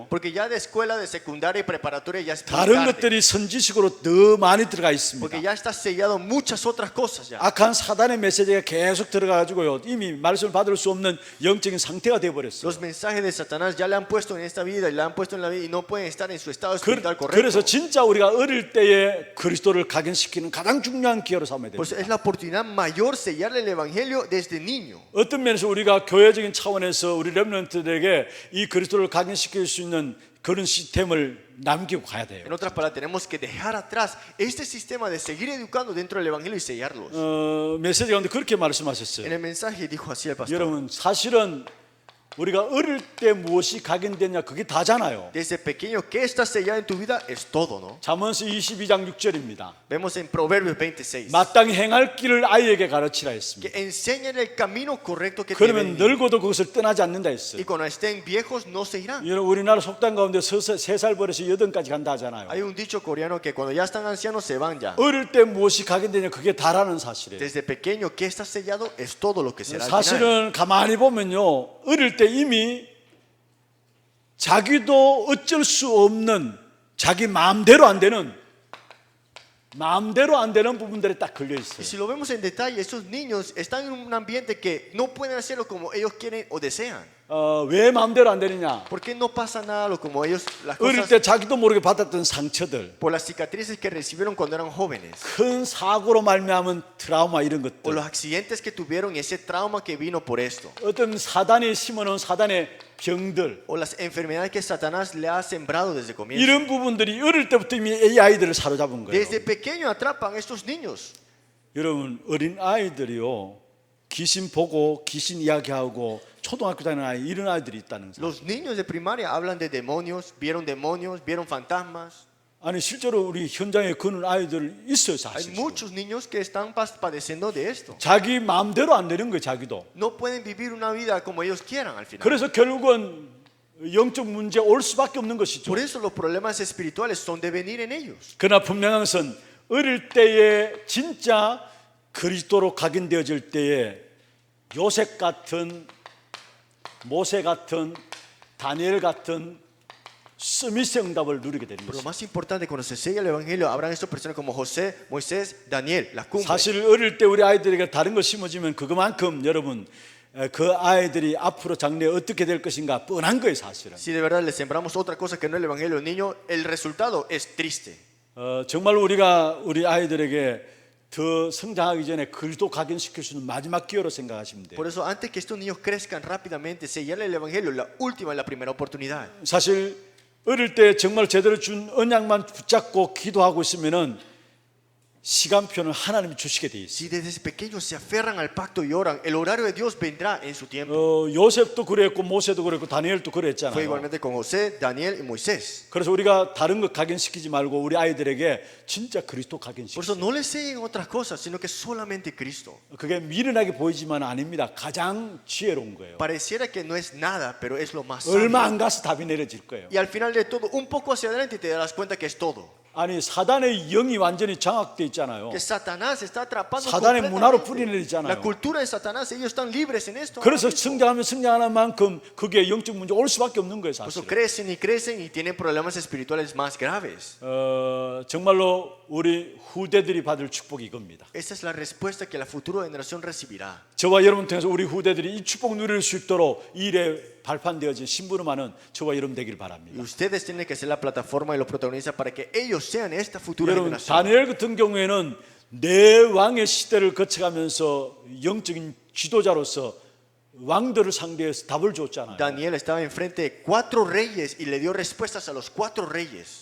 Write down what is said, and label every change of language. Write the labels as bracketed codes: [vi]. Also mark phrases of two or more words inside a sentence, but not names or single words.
[es] Porque ya de escuela, de secundaria y preparatoria ya es muy [ko] 다른 [es] tarde. [ko] 것들이 선지식으로 더 많이 들어가 있습니다. [es] Porque ya está sellado muchas otras cosas ya. [ko] 악한 사단의 메시지가 계속 들어가가지고요 이미 말씀을 받을 수 없는 영적인 상태가 되어버렸어요. [es] Los mensajes de Satanás ya le han puesto en esta vida y le han puesto en la vida y no pueden estar en su estado espiritual correcto. [ko] 그래서 진짜 우리가 어릴 때에 그리스도를 각인시키는 가장 중요한 기회로 삼아야 [es] Pues [ko] 됩니다. [es] es la oportunidad mayor sellarle el evangelio desde niño. [ko] 어떤 면에서 우리가 교회적인 차원에서 우리 렘넌트들에게 이 그리스도를 각인시킬 수 있는 그런 시스템을 남기고 가야 돼요. [es] En otras palabras, tenemos que dejar atrás este sistema de seguir educando dentro del evangelio y sellarlos. [ko] 메시지 가운데 그렇게 [es] En [ko] 말씀하셨어요. [es] el mensaje dijo así el pastor. [ko] 여러분 사실은 우리가 어릴 때 무엇이 각인되냐 그게 다잖아요. [es] Desde pequeño, ¿qué está sellado en tu vida? Es todo, ¿no? [ko] 잠언서 22장 6절입니다. [es] Vemos en Proverbios 26. [ko] 마땅히 행할 길을 아이에게 가르치라 했습니다. [es] Que enseñen el camino correcto que [ko] 그러면 [es] deben ir. [ko] 늙어도 그것을 떠나지 않는다 했어요. [es] Y cuando estén viejos no se irán. [ko] 여러분 우리나라 속담 가운데 3살 버려서 8까지 간다 하잖아요. [es] Hay un dicho coreano que cuando ya están ancianos se van ya. [ko] 어릴 때 무엇이 각인되냐 그게 다라는 사실이에요. [es] Desde pequeño, ¿qué está sellado? Es todo lo que será al final. [ko] 사실은 가만히 보면요 어릴 때 이미 자기도 어쩔 수 없는 자기 마음대로 안 되는 부분들에 딱 걸려 [es] Y [ko] 있어요. [es] si lo vemos en detalle, estos niños están en un ambiente que no pueden hacerlo como ellos quieren o desean. [ko] 왜 마음대로 안 되느냐? [es] ¿Por qué no pasa nada lo como ellos, las [ko] 어릴 [es] cosas, [ko] 때 자기도 모르게 받았던 상처들, [es] por las cicatrices que recibieron cuando eran jóvenes? [ko] 큰 사고로 말미암은 트라우마 이런 [es] O [ko] 것들, [es] los accidentes que tuvieron y ese trauma que vino por esto. [ko] 어떤 사단이 심어놓은 사단의 병들, [es] O las enfermedades que Satanás le ha sembrado desde el comienzo. [ko] 이런 부분들이 어릴 때부터 이미 이 아이들을 사로잡은 거예요. [es] Desde pequeño atrapan a estos niños. [ko] 여러분 어린 아이들이요 귀신 보고 귀신 이야기하고 초등학교 다니는 아이 이런 아이들이 있다는 사실. [es] Los niños de primaria hablan de demonios, vieron fantasmas. [ko] 아니 실제로 우리 현장에 그런 아이들 있어요 [es] Hay [ko] 사실. [es] muchos niños que están padeciendo de esto. [ko] 자기 마음대로 안 되는 거예요 자기도. [es] No pueden vivir una vida como ellos quieran al final. [ko] 그래서 결국은 영적 문제 올 수밖에 없는 것이죠. [es] Por eso los problemas espirituales son de venir en ellos. [ko] 그러나 분명한 것은 어릴 때에 진짜 그리스도로 각인되어질 때에 요셉 같은 모세 같은 다니엘 같은 스미스의 응답을 누리게 되는 [es] Pero lo [ko] 것입니다. [es] más importante, cuando se sella el evangelio, habrán estas personas como José, Moisés, Daniel, la cumbre. [ko] 사실 어릴 때 우리 아이들에게 다른 거 심어지면 그만큼 여러분 그 아이들이 앞으로 장래에 어떻게 될 것인가 뻔한 거예요 사실은. [es] Si de verdad le sembramos otra cosa que no el evangelio al niño, el resultado es triste. [ko] 정말 우리가 우리 아이들에게 더 성장하기 전에 그리스도 각인시킬 수 있는 마지막 기회로 생각하시면 돼요. [es] Por eso, antes que estos niños crezcan rápidamente, sellarle el evangelio, la última, la primera oportunidad. [ko] 사실 어릴 때 정말 제대로 준 언약만 붙잡고 기도하고 있으면은 시간표는 하나님이 주시게 돼 있어요. [es] Si desde pequeños se aferran al pacto y oran, el horario de Dios vendrá en su tiempo. [ko] 요셉도 그랬고 모세도 그랬고 다니엘도 [es] Fue [ko] 그랬잖아요. [es] igualmente con José, Daniel y Moisés. [ko] 그래서 우리가 다른 것 각인시키지 말고 우리 아이들에게 진짜 그리스도 [es] Por eso [ko] 각인시키세요. [es] no les enseñen otras cosas, sino que solamente Cristo. [ko] 그게 미련하게 보이지만 아닙니다. 가장 지혜로운 거예요. [es] Pareciera que no es nada, pero es lo más [ko] 얼마 [es] sabio. [ko] 안 가서 답이 내려질 거예요. [es] Y al final de todo, un poco hacia adelante te darás cuenta que es todo. [ko] 아니 사단의 영이 완전히 장악돼 있잖아요. [es] Que Satanás está atrapando [ko] 사단의 문화로 [es] completamente. [ko] 뿌리내리잖아요. [es] La cultura de Satanás, ellos están libres en esto. [ko] 그래서 성장하면 성장하는 만큼 그게 영적 문제 올 수밖에 없는 거예요, [es] Por eso [ko] 사실. [es] crecen y tienen problemas espirituales más graves. [ko] 정말로 우리 후대들이 받을 축복이 이겁니다. [es] Esa es la respuesta que la futura generación recibirá. [ko] 저와 여러분 통해서 우리 후대들이 이 축복 누릴 수 있도록 이 일에 발판되어진 신부름하는 저와 여러분 되길 [es] Y [ko] 바랍니다. [es] ustedes tienen que ser la plataforma y los protagonistas para que ellos sean esta futura [ko] 여러분 [es] generación. [ko] 다니엘 같은 경우에는 네 왕의 시대를 거쳐가면서 영적인 지도자로서 왕들을 상대해서 답을 줬잖아요. [es] Daniel estaba enfrente de 4 reyes y le dio respuestas a los 4 reyes.